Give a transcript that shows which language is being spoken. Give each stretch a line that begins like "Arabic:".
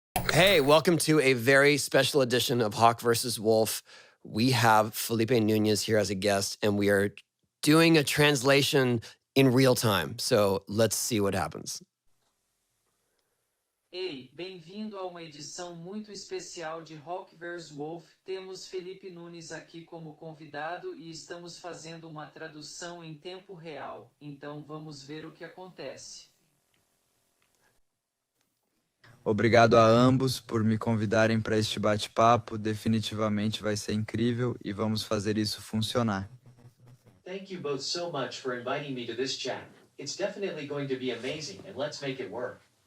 English: Hey, welcome to a very special edition of Hawk versus Wolf. we have Felipe Nunes here as a guest, and we are doing a translation in real time. So let's see what happens.
Portuguese: Ei, bem-vindo a uma edição muito especial de Rock vs Wolf. Temos Felipe Nunes aqui como convidado e estamos fazendo uma tradução em tempo real. Então vamos ver o que acontece. Obrigado a ambos por me convidarem para este bate-papo. Definitivamente vai ser incrível e vamos fazer isso funcionar.
English: Thank you both so much for inviting me to this chat. It's definitely going to be amazing, and let's make it work.